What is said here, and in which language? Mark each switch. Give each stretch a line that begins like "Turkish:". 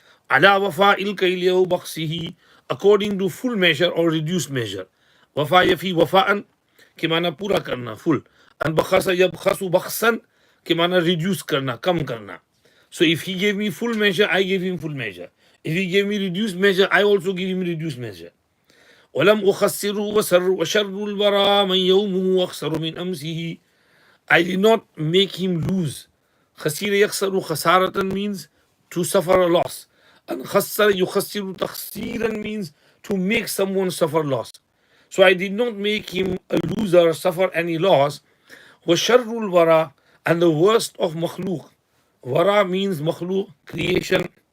Arabic: Ala wafa il kayliyahu baksihi,
English: according to full measure or reduced measure.
Arabic: Wafa yafi wafa'an,
Urdu: ke mana pura karna, full. And
Arabic: bakhasa yabkhasu bakhsan,
Urdu: ke mana reduce karna, kam karna.
English: So if he gave me full measure, I gave him full measure. If he gave me reduced measure, I also give him reduced measure.
Arabic: ولم أخسره وشر الورى من يومه أخسر من أمسه.
English: I did not make him lose.
Arabic: خسير يخسر خسارة
English: means to suffer a loss. And
Arabic: خسر يخسر تخسيرا
English: means to make someone suffer loss. So I did not make him a loser, suffer any loss.
Arabic: وشر الورى,
English: and the worst of makhluk. Wara means makhluk, creation.